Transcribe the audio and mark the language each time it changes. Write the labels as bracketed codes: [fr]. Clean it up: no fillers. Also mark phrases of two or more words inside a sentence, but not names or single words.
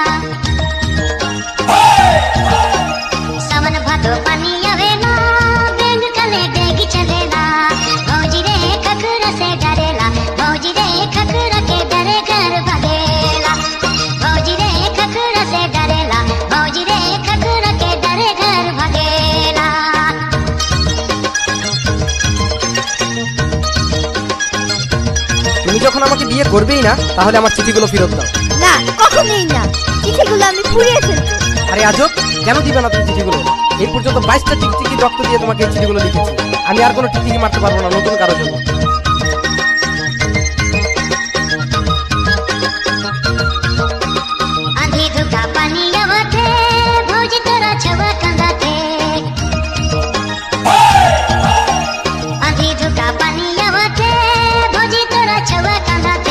[bho] सावन भादो पानी आवेला रंग कले डेगी चलेला। भौजी रे खखरा से डरेला भौजी रे खखरा के डरे घर भगेला। भौजी रे खखरा से डरेला भौजी रे खखरा के डरे घर भगेला। [bn] তুমি যখন আমাকে বিয়ে করবেই না তাহলে আমার চিঠিগুলো ফেরত দাও। না কখনোই না, চিঠিগুলো আমি পুড়িয়ে ফেলবো। আরে আজব, কেন দিবে না তুমি চিঠিগুলো? এই পর্যন্ত 22টা টিকটিকি রক্ত দিয়ে তোমাকে এই চিঠিগুলো লিখেছি। আমি আর কোনো টিকটিকি মারতে পারবো না নতুন কারোর জন্য। [sck] आंधी धुका पानी आवते भौजी तोरा छवा कंदाते। आंधी धुका पानी आवते भौजी तोरा छवा कंदाते।